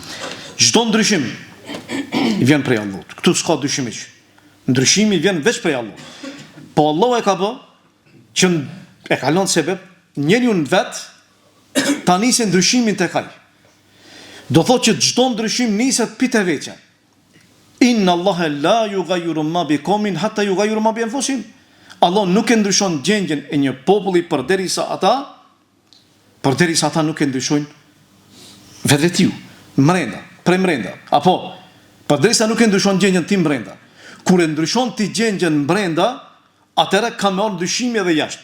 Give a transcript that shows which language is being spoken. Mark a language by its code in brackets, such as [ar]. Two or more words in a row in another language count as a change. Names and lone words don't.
[sq] Çdo ndryshim i vjen prej Allahut. Këtu s'ka dyshim hiç. Ndryshimi vjen veç prej Allahut. Po Allah e ka bë që e ka lënë sebeb njeriu në vet ta nisë ndryshimin tek ai. Do thotë që çdo ndryshim niset pite veçja. [ar] إن الله لا يغير ما بقوم حتى يغيروا ما بأنفسهم. [sq] Allah nuk e ndryshon gjendjen e një populli përderisa ata nuk e ndryshojnë vetë. mrenda, prej mrenda. Apo, përderisa nuk e ndryshon gjendjen tim mrenda. Kur e ndryshon ti gjendjen mrenda, atëherë ka me orë ndryshimi edhe jashtë.